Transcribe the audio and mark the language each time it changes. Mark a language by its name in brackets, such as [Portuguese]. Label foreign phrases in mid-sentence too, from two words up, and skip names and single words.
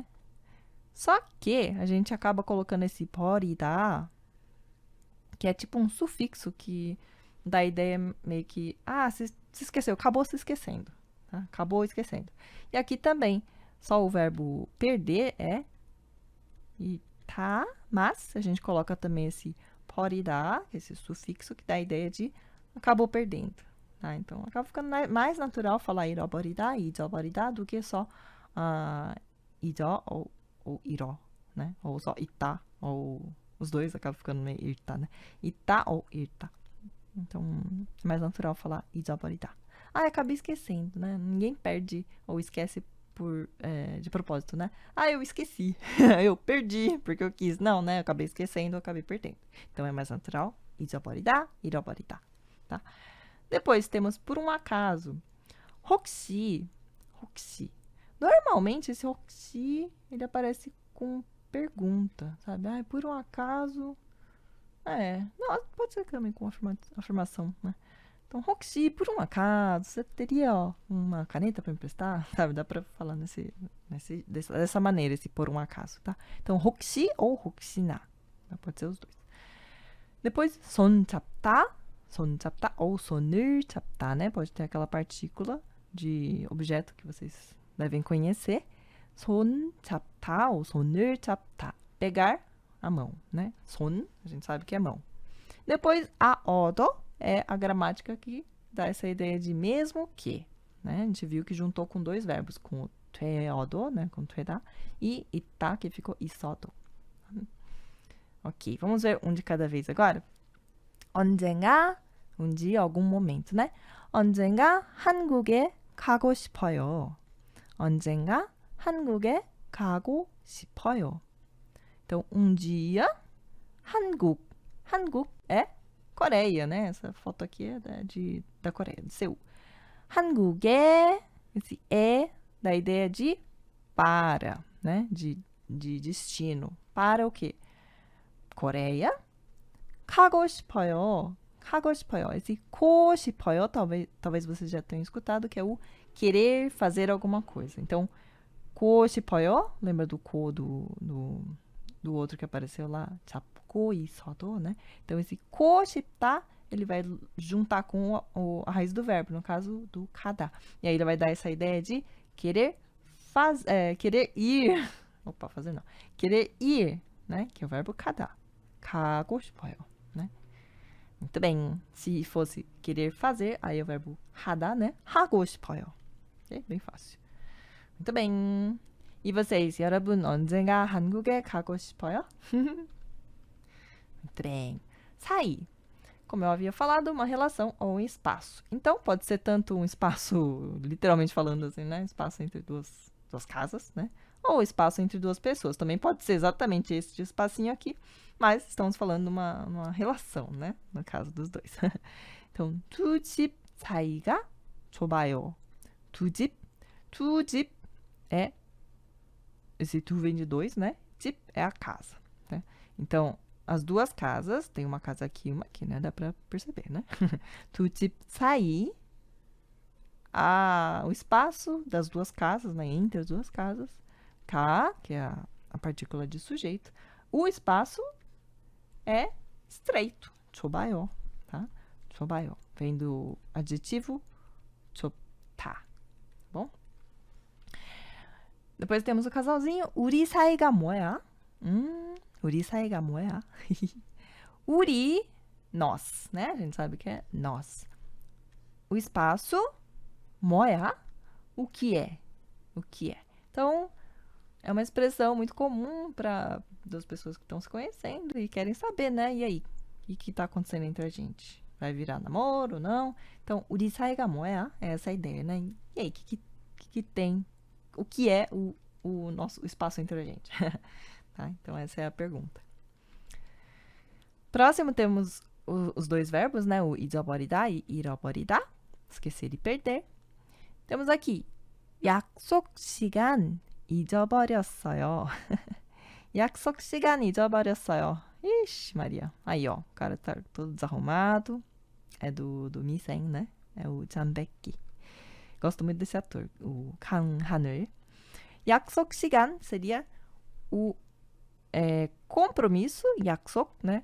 [Portuguese] Só que a gente acaba colocando esse 버리다, que é tipo um sufixo que dá a ideia meio que, se esqueceu, acabou se esquecendo, tá? Acabou esquecendo. E aqui também, só o verbo perder é itá, mas a gente coloca também esse 버리다, esse sufixo que dá a ideia de acabou perdendo, tá? Então, acaba ficando mais natural falar [Korean] 잃어버리다, 잊어버리다 [Portuguese] do que só 잊어 ou iró, né? Ou só itá, ou os dois acabam ficando meio irta, né? Itá ou irta. Então, é mais natural falar 잊어버리다. Acabei esquecendo, né? Ninguém perde ou esquece de propósito, né? Eu esqueci. Eu perdi porque eu quis. Não, né? Eu acabei esquecendo, eu acabei perdendo. Então, é mais natural [Korean] 잊어버리다, 잃어버리다, [Portuguese] tá? Depois temos por um acaso. 혹시. Normalmente, esse 혹시, ele aparece com pergunta, sabe? Por um acaso... não, pode ser também com afirmação, né? Então, 혹시, por um acaso, você teria uma caneta para emprestar? Sabe? Dá para falar dessa maneira, esse por um acaso, tá? Então, 혹시 ou 혹시나. Pode ser os dois. Depois, [Korean] 손 잡다 ou 손을 잡다, [Portuguese] né? Pode ter aquela partícula de objeto que vocês devem conhecer. [Korean] 손 잡다 ou 손을 잡다. [Portuguese] Pegar a mão, né? 손, a gente sabe que é mão. Depois, a odo é a gramática que dá essa ideia de mesmo que, né? A gente viu que juntou com dois verbos, com o 되어도, né? Com 되다, e 있다, que ficou 있어도. Ok, vamos ver um de cada vez agora. 언젠가, um dia, algum momento, né? [Korean] 언젠가 한국에 가고 싶어요. 언젠가 한국에 가고 싶어요. [Portuguese] Então, um dia, 한국. 한국 é Coreia, né? Essa foto aqui é da Coreia, de Seul. 한국에, esse dá a ideia de para, né? De destino. Para o quê? Coreia. [Korean] 가고 싶어요. 가고 싶어요. [Portuguese] Esse [Korean] 고 싶어요, [Portuguese] talvez vocês já tenham escutado, que é o querer fazer alguma coisa. Então, [Korean] 고 싶어요, lembra do 고 do outro que apareceu lá? 잡고 있어도, [Portuguese] né? Então, esse [Korean] 고 싶다, [Portuguese] ele vai juntar com a raiz do verbo, no caso do 가다. E aí ele vai dar essa ideia de querer querer ir. Opa, fazer não. Querer ir, né? Que é o verbo 가다. [Korean] 가고 싶어요, [Portuguese] né? Muito bem. Se fosse querer fazer, aí é o verbo 하다, né? [Korean] 하고 싶어요. [Portuguese] Okay? Bem fácil. Muito bem. E vocês, [Korean] 여러분 언젠가 한국에 가고 싶어요? [Portuguese] Muito bem. 사이. Como eu havia falado, uma relação ou um espaço. Então, pode ser tanto um espaço, literalmente falando assim, né? Espaço entre duas casas, né? Ou espaço entre duas pessoas. Também pode ser exatamente esse espacinho aqui, mas estamos falando de uma relação, né? No caso dos dois. Então, [Korean] 두 집 사이가 좁아요. 두 집 é... [Portuguese] Esse tu vem de dois, né? 집 é a casa, né? Então, as duas casas, tem uma casa aqui e uma aqui, né? Dá pra perceber, né? [Korean] 두 집 사이, [Portuguese] o espaço das duas casas, né? Entre as duas casas. 가, que é a partícula de sujeito. O espaço é estreito. 좁아요, tá? 좁아요. Vem do adjetivo 좁다. Bom? Depois temos o casalzinho. [Korean] 우리 사이가 뭐야? 우리 사이가 뭐야? [Portuguese] 우리, nós, né? A gente sabe que é nós. O espaço, 뭐야? O que é? O que é? Então, é uma expressão muito comum para das pessoas que estão se conhecendo e querem saber, né? E aí? O que está acontecendo entre a gente? Vai virar namoro ou não? Então, [Korean] 우리 사이가 뭐야? [Portuguese] É essa a ideia, né? E aí, o que tem? O que é o nosso espaço entre a gente? Tá? Então, essa é a pergunta. Próximo temos os dois verbos, né? O 잊어버리다 e 잃어버리다. Esquecer e perder. Temos aqui [Korean] 약속 시간 잊어버렸어요. 약속 시간 잊어버렸어요. [Portuguese] Ixi, Maria. Aí, ó, o cara tá todo desarrumado. É do Misen, né? É o Janbaek. Gosto muito desse ator, o Kang Han-eul. [Korean] 약속 시간 [Portuguese] seria o compromisso, 약속, né?